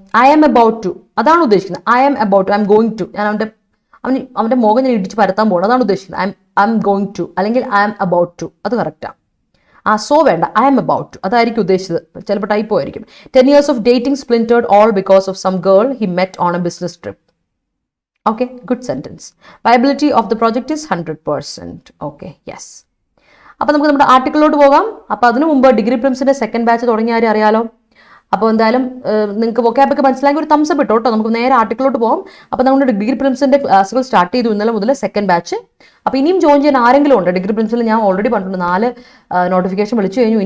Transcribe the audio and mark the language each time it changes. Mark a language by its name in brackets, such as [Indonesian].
[Malayalam] I am about to അതാണ് ഉദ്ദേശിക്കുന്നത്. [English] I am about to, I am going to. [Malayalam] ഞാൻ അവൻ്റെ മുഖം ഞാൻ ഇടിച്ച് പരത്താൻ പോകണം, അതാണ് ഉദ്ദേശിക്കുന്നത്. [English] I am going to [Malayalam] അല്ലെങ്കിൽ ഐ ആം അബൌട്ട് ടു, അത് കറക്റ്റാണ്. സോ വേണ്ട, ഐ ആം അബൌട്ട് ടു അതായിരിക്കും ഉദ്ദേശിച്ചത്. ചിലപ്പോൾ ടൈപ്പോ ആയിരിക്കും. [English] 10 years of dating splintered all because of some girl he met on a business trip. Okay, good sentence. Viability of the project is 100%. Okay, yes. [Malayalam] അപ്പോൾ നമുക്ക് നമ്മുടെ ആർട്ടിക്കിളിലോട്ട് പോകാം. അപ്പോൾ അതിനു മുമ്പ് ഡിഗ്രി പ്രിംസിൻ്റെ സെക്കൻഡ് ബാച്ച് തുടങ്ങിയ ആരും അറിയാലോ. അപ്പോൾ എന്തായാലും നിങ്ങൾക്ക് വൊക്കാബൊക്കെ മനസ്സിലാക്കി ഒരു തംസ് അപ്പ് ഇട്ടോ കേട്ടോ. നമുക്ക് നേരെ ആർട്ടിക്കിലോട്ട് പോകാം. അപ്പോൾ നമ്മുടെ ഡിഗ്രി പ്രിംസിൻ്റെ ക്ലാസ്സുകൾ സ്റ്റാർട്ട് ചെയ്തു ഇന്നലെ മുതൽ, സെക്കൻഡ് ബാച്ച്. അപ്പോൾ ഇനിയും ജോയിൻ ചെയ്യാൻ ആരെങ്കിലും ഉണ്ട്? ഡിഗ്രി പ്രിൻസിൽ ഞാൻ ഓൾറെഡി പറഞ്ഞിട്ടുണ്ട് 4 നോട്ടിഫിക്കേഷൻ വിളിച്ചു കഴിഞ്ഞു.